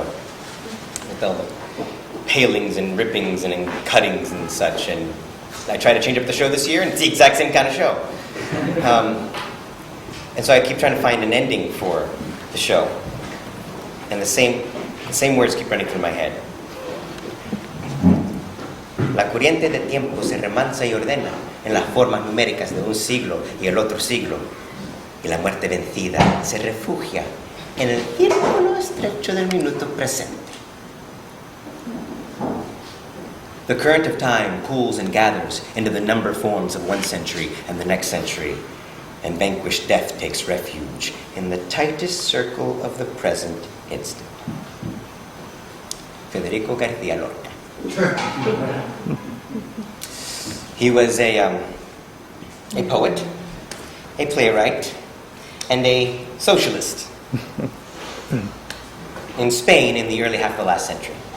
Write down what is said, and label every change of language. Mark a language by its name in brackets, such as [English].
[English] With all the palings and rippings and cuttings and such, and I tried to change up the show this year, and it's the exact same kind of show. And so I keep trying to find an ending for the show. And the same words keep running through my head. [Spanish] La corriente del tiempo se remansa y ordena en las formas numéricas de un siglo y el otro siglo. Y la muerte vencida se refugia en el círculo estrecho del minuto presente. [English] The current of time pools and gathers into the number forms of one century and the next century, and vanquished death takes refuge in the tightest circle of the present instant. Federico García Lorca. He was a poet, a playwright, and a socialist in Spain in the early half of the last century.